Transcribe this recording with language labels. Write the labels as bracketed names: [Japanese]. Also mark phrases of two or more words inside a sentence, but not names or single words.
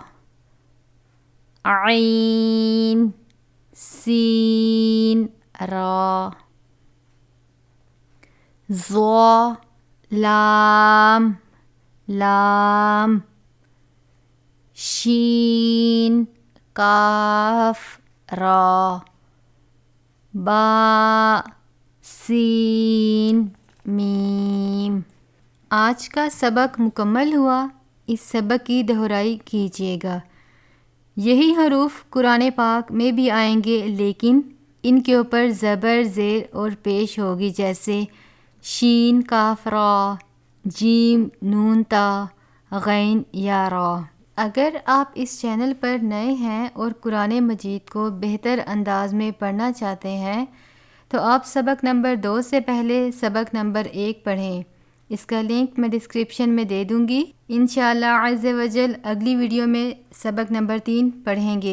[Urdu] عین سین را ظا لام لام شین کاف را با سین میم۔ آج کا سبق مکمل ہوا۔ اس سبق کی دہرائی کیجیے گا۔ یہی حروف قرآن پاک میں بھی آئیں گے، لیکن ان کے اوپر زبر، زیر اور پیش ہوگی، جیسے شین کاف را، جیم نون تا، غین یا را۔ اگر آپ اس چینل پر نئے ہیں اور قرآن مجید کو بہتر انداز میں پڑھنا چاہتے ہیں تو آپ سبق نمبر 2 سے پہلے سبق نمبر 1 پڑھیں۔ اس کا لنک میں ڈسکرپشن میں دے دوں گی۔ [Arabic] انشاءاللہ عز و جل [Urdu] اگلی ویڈیو میں سبق نمبر 3 پڑھیں گے۔